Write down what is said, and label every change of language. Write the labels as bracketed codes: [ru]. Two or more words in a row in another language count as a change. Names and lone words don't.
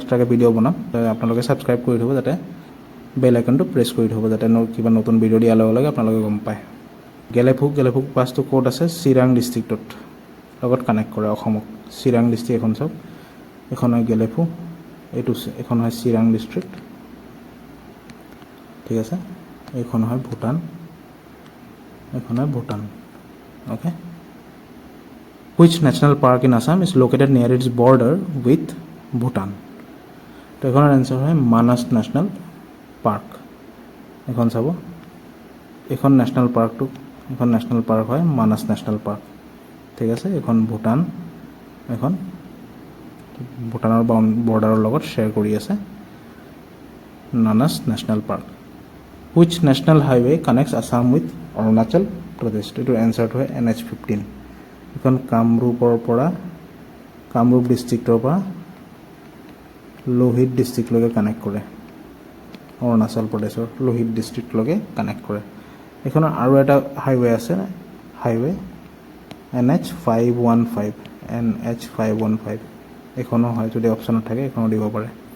[as] এক্সট্ৰাকৈ ভিডিঅ' বনাম আপোনালোকে ছাবস্ক্ৰাইব কৰি থ'ব যাতে বেল আইকনটো প্ৰেছ কৰি থ'ব যাতে কিবা নতুন ভিডিঅ' দিয়াৰ লগে লগে আপোনালোকে গম পায় গেলেফু পাছটো ক'ত আছে চিৰাং ডিষ্ট্ৰিক্টত লগত কানেক্ট কৰে অসমক চিৰাং ডিষ্ট্ৰিক্ট এখন চাওক এখন হয় গেলেফু এখন হয় চিৰাং ডিষ্ট্ৰিক্ট ঠিক আছে এইখন হয় ভূটান [en] okay which national park in Assam is located near its border with Bhutan [as] তো এখনৰ এনচাৰ হয় মানাস নেশ্যনেল পাৰ্ক এখন চাব এখন নেশ্যনেল পাৰ্ক হয় মানাস নেশ্যনেল পাৰ্ক ঠিক আছে এখন ভূটানৰ বৰ্ডাৰৰ লগত শ্বেয়াৰ কৰি আছে মানাস নেশ্যনেল পাৰ্ক [en] which national highway connects Assam with Arunachal [as] প্ৰদেশ এইটোৰ এনচাৰটো হয় NH15 এখন কামৰূপ ডিষ্ট্ৰিক্টৰ পৰা লোহিত ডিষ্ট্ৰিক্টলৈকে কানেক্ট কৰে অৰুণাচল প্ৰদেশৰ লোহিত ডিষ্ট্ৰিক্টলৈকে কানেক্ট কৰে এইখনৰ আৰু এটা হাইৱে আছে NH515 NH515 এখনো হয় যদি অপশ্যনত থাকে এখনো দিব পাৰে।